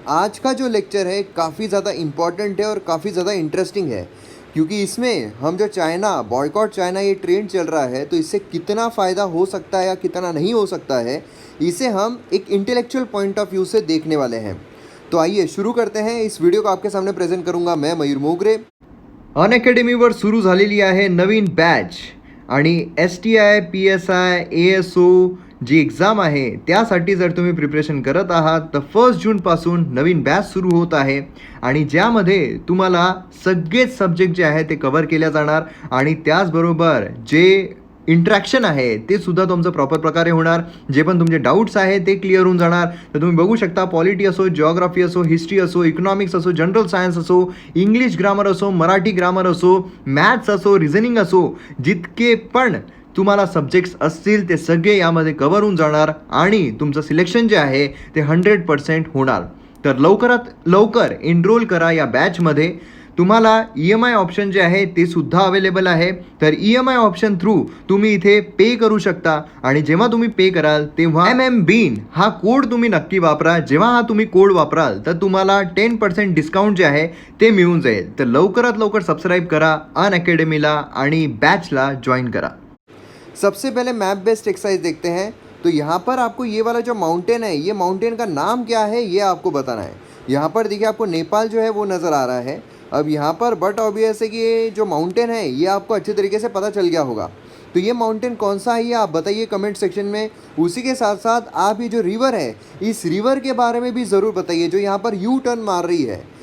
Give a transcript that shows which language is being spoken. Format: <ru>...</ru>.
<hi>आज का जो लेक्चर है काफ़ी ज़्यादा इम्पॉर्टेंट है और काफ़ी ज़्यादा इंटरेस्टिंग है, क्योंकि इसमें हम जो चाइना बॉयकॉट चाइना ये ट्रेंड चल रहा है, तो इससे कितना फ़ायदा हो सकता है या कितना नहीं हो सकता है, इसे हम एक इंटेलेक्चुअल पॉइंट ऑफ व्यू से देखने वाले हैं। तो आइए शुरू करते हैं। इस वीडियो को आपके सामने प्रेजेंट करूँगा मैं, मयूर मोगरे।</hi> <mr>अनअकॅडमीवर सुरू झालेली आहे नवीन बॅच आणि STI, PSI, ASO जी एक्झाम आहे त्यासाठी जर तुम्ही प्रिपरेशन करत आहात तर 1 जूनपासून नवीन बॅच सुरू होत आहे आणि ज्यामध्ये तुम्हाला सगळेच सब्जेक्ट जे आहे ते कव्हर केल्या जाणार आणि त्याचबरोबर जे इंट्रॅक्शन आहे ते सुद्धा तुमचं प्रॉपर प्रकारे होणार। जे पण तुमचे डाऊट्स आहेत ते क्लिअर होऊन जाणार। तर तुम्ही बघू शकता, पॉलिटी असो, जिओग्राफी असो, हिस्ट्री असो, इकॉनॉमिक्स असो, जनरल सायन्स असो, इंग्लिश ग्रामर असो, मराठी ग्रामर असो, मॅथ्स असो, रिझनिंग असो, जितके पण तुम्हाला सब्जेक्ट्स असतील ते सगळे यामध्ये कव्हर होऊन जाणार आणि तुमचं सिलेक्शन जे आहे ते 100% होणार। तर लवकरात लवकर एनरोल करा या बॅचमध्ये। तुम्हाला EMI ऑप्शन जे आहे ते सुद्धा अवेलेबल आहे। तर EMI ऑप्शन थ्रू तुम्ही इथे पे करू शकता आणि जेव्हा तुम्ही पे कराल तेव्हा MMBEAN हा कोड तुम्ही नक्की वापरा। जेव्हा हा तुम्ही कोड वापराल तर तुम्हाला 10% डिस्काउंट जे आहे ते मिळून जाईल। तर लवकरात लवकर सबस्क्राईब करा अनअकॅडमीला आणि बॅचला जॉइन करा।</mr> <hi>सबसे पहले मैप बेस्ड एक्सरसाइज देखते हैं। तो यहाँ पर आपको ये वाला जो माउंटेन है, ये माउंटेन का नाम क्या है ये आपको बताना है। यहाँ पर देखिए आपको नेपाल जो है वो नज़र आ रहा है। अब यहाँ पर बट ऑब्वियस है कि ये जो माउंटेन है ये आपको अच्छे तरीके से पता चल गया होगा। तो ये माउंटेन कौन सा है ये आप बताइए कमेंट सेक्शन में। उसी के साथ साथ आप ये जो रिवर है, इस रिवर के बारे में भी ज़रूर बताइए, जो यहाँ पर यू टर्न मार रही है।</hi>